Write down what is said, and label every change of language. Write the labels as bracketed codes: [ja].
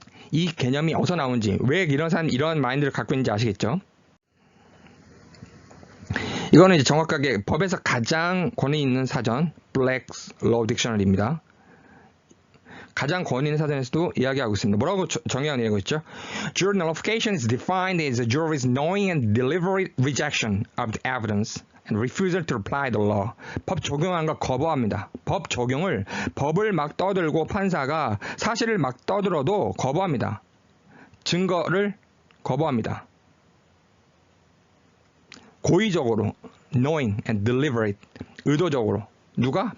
[ko] 이 개념이 어디서 나온지, 왜 이런 마인드를 갖고 있는지 아시겠죠? 이거는 이제 정확하게 법에서 가장 권위 있는 사전, Black's Law Dictionary입니다. 가장 권위 있는 사전에서도 이야기하고 있습니다. 뭐라고 정의하고 내고 있죠? [en] Jury nullification is defined as a jury's knowing and deliberate rejection of the evidence and refusal to apply the law. [ko] 법 적용한 거 거부합니다. 법을 막 떠들고 판사가 사실을 막 떠들어도 거부합니다. 증거를 거부합니다. 고의적으로 [en] knowing and deliberate [ko] 의도적으로 누가?